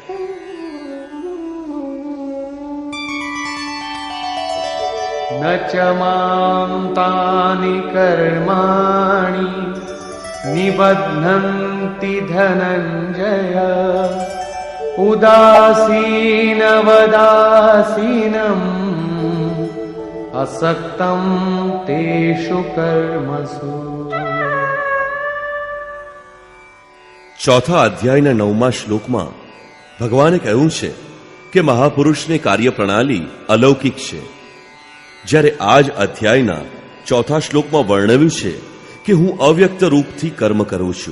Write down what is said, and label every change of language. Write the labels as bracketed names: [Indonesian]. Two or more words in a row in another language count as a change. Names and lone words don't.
[Sanskrit] न च मां तानि कर्माणि निबध्नन्ति धनंजय उदासीनवदासीनं असक्तं तेषु कर्मसु. [Gujarati] ચોથા અધ્યાયના 9મા શ્લોકમાં ભગવાને કહ્યું છે કે મહાપુરુષને કાર્ય પ્રણાલી અલૌકિક છે. જ્યારે આ જ અધ્યાયના ચોથા શ્લોકમાં વર્ણવ્યું છે કે હું અવ્યક્ત રૂપથી કર્મ કરું છું.